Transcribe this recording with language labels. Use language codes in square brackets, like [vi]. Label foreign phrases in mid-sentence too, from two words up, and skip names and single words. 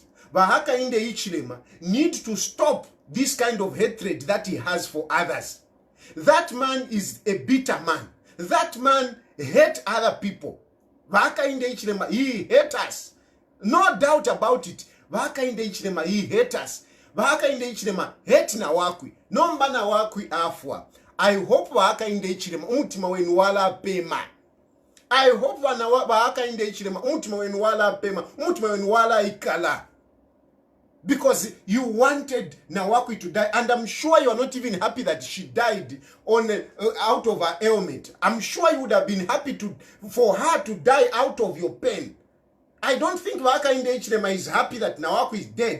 [en] Hakainde Hichilema need to stop this kind of hatred that he has for others. That man is a bitter man. That man hates other people. Hakainde Hichilema, he hates us. No doubt about it. Hakainde Hichilema, he hates us. Hakainde Hichilema hates Nawakwi. [bem] Nomba Nawakwi afwa. [en] I hope [bem] Hakainde Hichilema umutima wenu wala pema. [en] I hope [bem] Hakainde Hichilema umutima wenu wala pema. Umutima wenu wala ikala. [en] Because you wanted Nawakwi to die, and I'm sure you are not even happy that she died out of her ailment. I'm sure you would have been happy for her to die out of your pain. I don't think Hakainde Hichilema is happy that Nawakwi is dead.